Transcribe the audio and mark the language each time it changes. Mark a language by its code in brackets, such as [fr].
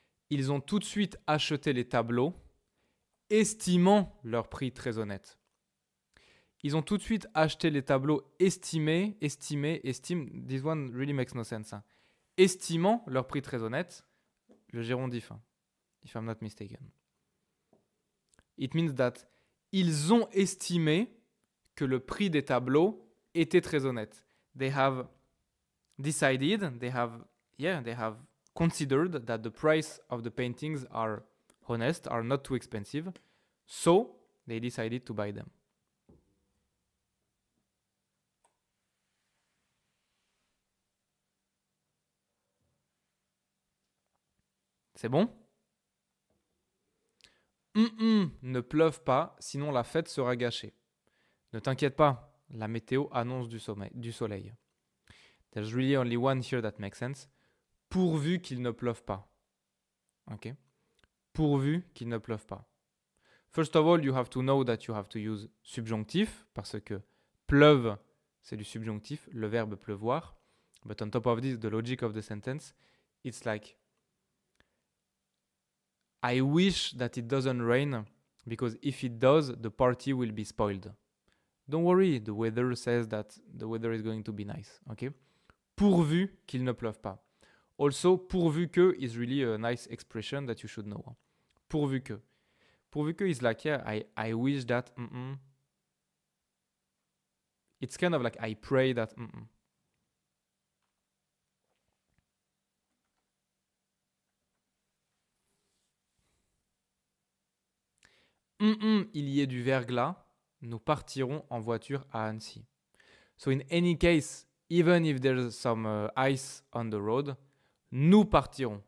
[fr] Ils ont tout de suite acheté les tableaux, estimant leur prix très honnête. Ils ont tout de suite acheté les tableaux estime. [en] This one really makes no sense. Hein. [fr] Estimant leur prix très honnête, le gérondif, hein, if I'm not mistaken. It means that ils ont estimé que le prix des tableaux était très honnête. [en] They have decided, they have considered that the price of the paintings are honest, are not too expensive, so they decided to buy them. [fr] C'est bon? Ne pleuve pas, sinon la fête sera gâchée. Ne t'inquiète pas, la météo annonce du soleil. [en] There's really only one here that makes sense. [fr] Pourvu qu'il ne pleuve pas. Ok? Pourvu qu'il ne pleuve pas. [en] First of all, you have to know that you have to use subjonctif, parce que pleuve, c'est du subjonctif, le verbe pleuvoir. But on top of this, the logic of the sentence, it's like, I wish that it doesn't rain, because if it does, the party will be spoiled. Don't worry, the weather says that the weather is going to be nice. Okay? [fr] Pourvu qu'il ne pleuve pas. [en] Also, pourvu que is really a nice expression that you should know. Pourvu que. Pourvu que is like, yeah, I wish that. It's kind of like I pray that. [fr] Il y ait du verglas, nous partirons en voiture à Annecy. [en] So in any case, even if there's some ice on the road, nous partirons.